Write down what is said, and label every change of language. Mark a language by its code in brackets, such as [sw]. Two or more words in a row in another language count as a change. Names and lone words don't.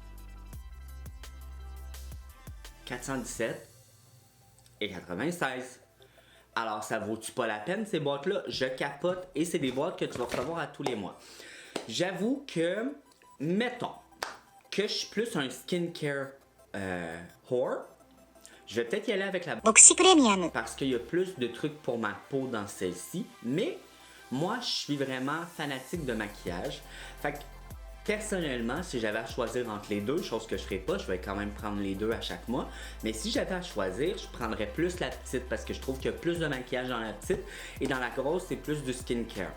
[fr] 417,96. Alors, ça vaut-tu pas la peine, ces boîtes-là? Je capote et c'est des boîtes que tu vas recevoir à tous les mois. J'avoue que, mettons, que je suis plus un [en] skincare whore, [fr] je vais peut-être y aller avec la boîte ボクシプレミアム parce qu'il y a plus de trucs pour ma peau dans celle-ci. Mais, moi, je suis vraiment fanatique de maquillage. Fait que, personnellement, si j'avais à choisir entre les deux, chose que je ferais pas, je vais quand même prendre les deux à chaque mois. Mais si j'avais à choisir, je prendrais plus la petite parce que je trouve qu'il y a plus de maquillage dans la petite et dans la grosse, c'est plus du skincare.